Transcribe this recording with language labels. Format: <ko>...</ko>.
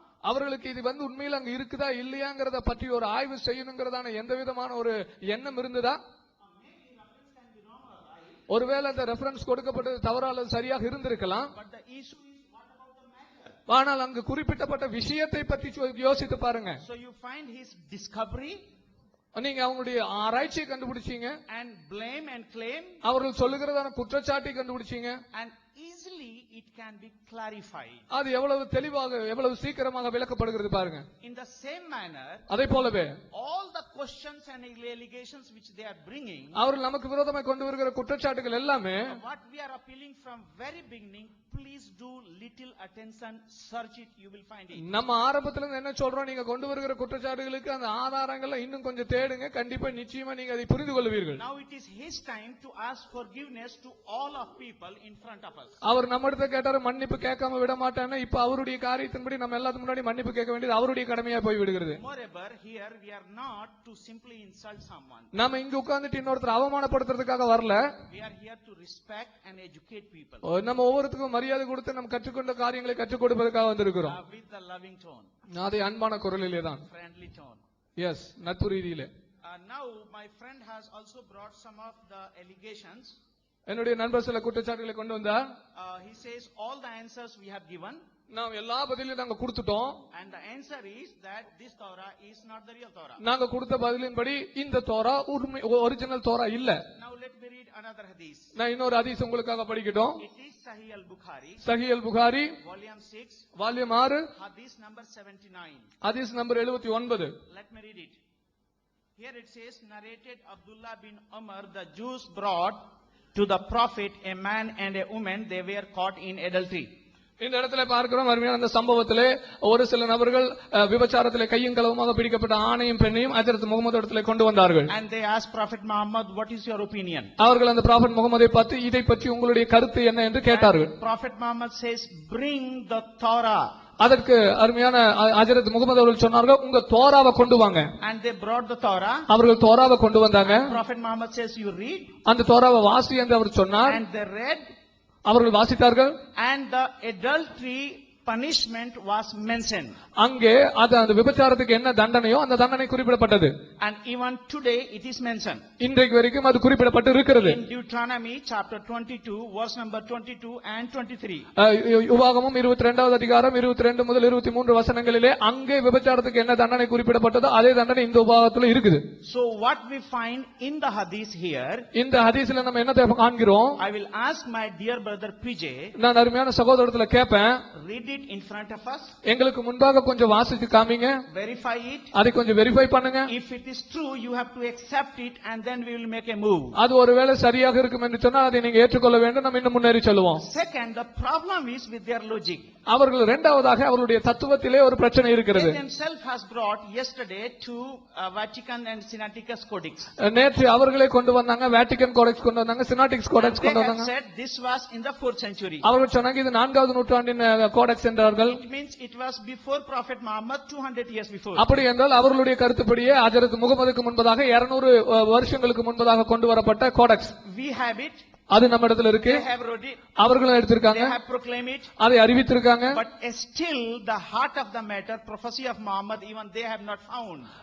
<ta>அவர்களுக்கு இது உண்மையில் அங்க இருக்குதா இல்லையாங்கிறத பற்றி ஒரு ஆய்வு செய்யணுங்கிறதான எந்த விதமான ஒரு எண்ணம் இருந்ததா? ஒருவேளை அந்த ரெஃபரன்ஸ் கொடுக்கப்பட்டது தவறால சரியாக இருந்திருக்கலாம். ஆனால் அங்கு குறிப்பிட்டப்பட்ட விஷயத்தை பற்றி யோசித்து பாருங்க.</ta> <en>So you find his discovery,</en> <ta>நீங்க அவங்களுடைய ஆராய்ச்சியை கண்டுபிடிச்சீங்க,</ta> <en>and blame and claim,</en> <ta>அவர்கள் சொல்லுகிறதான குற்றச்சாட்டை கண்டுபிடிச்சீங்க,</ta> <en>and easily it can be clarified.</en> <ta>அது எவ்வளவு தெளிவாக எவ்வளவு சீக்கிரமாக விளக்கப்படுகிறது பாருங்க.</ta> <en>In the same manner,</en> <ta>அதே போலவே</ta> <en>all the questions and allegations which they are bringing,</en> <ta>அவர்கள் நமக்கு விரோதமாக கொண்டு வருகிற குற்றச்சாட்டுகள் எல்லாமே,</ta> <en>what we are appealing from very beginning, please do little attention, search it, you will find it.</en> <ta>நம்ம ஆரம்பத்துல இருந்து என்ன சொல்றோம், நீங்க கொண்டு வருகிற குற்றச்சாட்டுகளுக்கு அந்த ஆதாரங்களை இன்னும் கொஞ்சம் தேடுங்க, கண்டிப்பா நிச்சயமா நீங்க அதை புரிந்து கொள்வீர்கள்.</ta> <en>Now it is his time to ask forgiveness to all of people in front of us.</en> <ta>அவர் அவர் நம்ம இடத்துல கேட்டாரு மன்னிப்பு கேட்காம விட மாட்டேன்னு, இப்ப அவருடைய காரியத்தின்படி நம்ம எல்லாத்துக்கு முன்னாடி மன்னிப்பு கேட்க வேண்டியது அவருடைய கடமையா போய் விடுகிறது.</ta> <en>Moreover, here we are not to simply insult someone.</en> <ta>நாம இங்க உட்கார்ந்துட்டு இன்னொருத்தர் அவமானப்படுத்துறதுக்காக வரல.</ta> <en>We are here to respect and educate people.</en> <ta>நம்ம ஒவ்வொருத்துக்கும் மரியாதை கொடுத்து நம்ம கற்றுக்கொண்ட காரியங்களை கற்றுக் கொடுப்பதற்காக வந்திருக்கிறோம்.</ta> <en>With the loving tone,</en> <ta>அதே அன்பான குரலிலே தான்.</ta> <en>friendly tone.</en> <ta>எஸ், நட்பு ரீதியிலே.</ta> <en>Now my friend has also brought some of the allegations.</en> <ta>என்னுடைய நண்பர் சில குற்றச்சாட்டுகளை கொண்டு வந்தார்.</ta> <en>He says all the answers we have given.</en> <ta>நாம் எல்லா பதிலையும் நாங்க கொடுத்துட்டோம்.</ta> <en>And the answer is that this Torah is not the real Torah.</en> <ta>நாங்க கொடுத்த பதிலின்படி இந்த தோரா ஒரிஜினல் தோரா இல்ல.</ta> <en>Now let me read another hadith.</en> <ta>நான் இன்னொரு ஹதீஸ் உங்களுக்காக படிக்கட்டும்.</ta> <en>It is Sahih al-Bukhari.</en> <ta>சஹீஹ் அல்-புகாரி</ta> <en>Volume 6. Volume 6 Hadith number 79. Hadith number 79. Let me read it. Here it says, narrated Abdullah bin Umar, the Jews brought to the Prophet a man and a woman, they were caught in adultery.</en> <ta>இந்த இடத்துல பார்க்கிறோம், அருமையான அந்த சம்பவத்திலே ஒரு சில நபர்கள் விபச்சாரத்திலே கையும் களவுமாக பிடிக்கப்பட்ட ஆணையும் பெண்ணையும் ஹஜ்ரத் முகமது இடத்திலே கொண்டு வந்தார்கள்.</ta> <en>And they asked Prophet Muhammad, what is your opinion?</en> <ta>அவர்கள் அந்த ப்ராஃபட் முகமதை பார்த்து இதை பற்றி உங்களுடைய கருத்து என்ன என்று கேட்டார்கள்.</ta> <en>Prophet Muhammad says, bring the Torah.</en> <ta>அதற்கு அருமையான ஹஜ்ரத் முகமது அவர்கள் சொன்னார்கள், உங்க தோராவை கொண்டு வாங்க.</ta> <en>And they brought the Torah.</en> <ta>அவர்கள் தோராவை கொண்டு வந்தாங்க.</ta> <en>Prophet Muhammad says, you read.</en> <ta>அந்த தோராவை வாசி என்று அவர் சொன்னார்.</ta> <en>And they read.</en> <ta>அவர்கள் வாசித்தார்கள்.</ta> <en>And the adultery punishment was mentioned.</en> <ta>அங்கே அந்த விபச்சாரத்துக்கு என்ன தண்டனையோ அந்த தண்டனை குறிப்பிடப்பட்டது.</ta> <en>And even today it is mentioned.</en> <ta>இன்றைக்கு வரைக்கும் அது குறிப்பிடப்பட்டு இருக்கிறது.</ta> <en>In Deuteronomy chapter 22 verse number 22 and 23.</en> <ta>உபாகமம் 22வது அதிகாரம் 22 முதல் 23 வசனங்களிலே அங்கே விபச்சாரத்துக்கு என்ன தண்டனை குறிப்பிடப்பட்டதோ அதே தண்டனை இந்த உபாகத்துல இருக்குது.</ta> <en>So what we find in the hadith here,</en> <ta>இந்த ஹதீஸ்ல நம்ம என்ன காண்கிறோம்?</ta> <en>I will ask my dear brother PJ,</en> <ta>நான் அருமையான சகோதரத்துல கேட்பேன்,</ta> <en>read it in front of us,</en> <ta>எங்களுக்கு முன்பாக கொஞ்சம் வாசித்து காமிங்க,</ta> <en>verify it.</en> <ta>அதை கொஞ்சம் வெரிஃபை பண்ணுங்க.</ta> <en>If it is true, you have to accept it and then we will make a move.</en> <ta>அது ஒருவேளை சரியாக இருக்கும் என்று சொன்னால் அதை நீங்க ஏற்றுக்கொள்ள வேண்டும். நம்ம இன்னும் முன்னேறி செல்வோம்.</ta> <en>Second, the problem is with their logic.</en> <ta>அவர்கள் இரண்டாவதாக அவருடைய தத்துவத்திலே ஒரு பிரச்சனை இருக்கிறது.</ta> <en>They themselves has brought yesterday to Vatican and Sinaiticus Codex.</en> <ta>நேற்று அவர்களே கொண்டு வந்தாங்க, வேட்டிகன் கோடெக்ஸ் கொண்டு வந்தாங்க, சினாட்டிக்ஸ் கோடெக்ஸ் கொண்டு வந்தாங்க.</ta> <en>They said this was in the 4th century.</en> <ta>அவர்கள் சொன்னாங்க இது 4வது நூற்றாண்டின் கோடெக்ஸ் என்றார்கள்.</ta> <en>It means it was before Prophet Muhammad, 200 years before.</en> <ta>அப்படி என்றால் அவர்களுடைய கருத்துப்படியே ஹஜ்ரத் முகமதுக்கு முன்பதாக 200 வருஷங்களுக்கு முன்பதாக கொண்டு வரப்பட்ட கோடெக்ஸ்.</ta> <en>We have it.</en> <ta>அது நம்ம இடத்துல இருக்கு.</ta> <en>They have wrote it.</en> <ta>அவர்களும் எடுத்திருக்காங்க.</ta> <en>They have proclaimed it.</en> <ta>அதை அறிவித்திருக்காங்க.</ta> <en>But still the heart of the matter, prophecy of Muhammad, even they have not found.</en>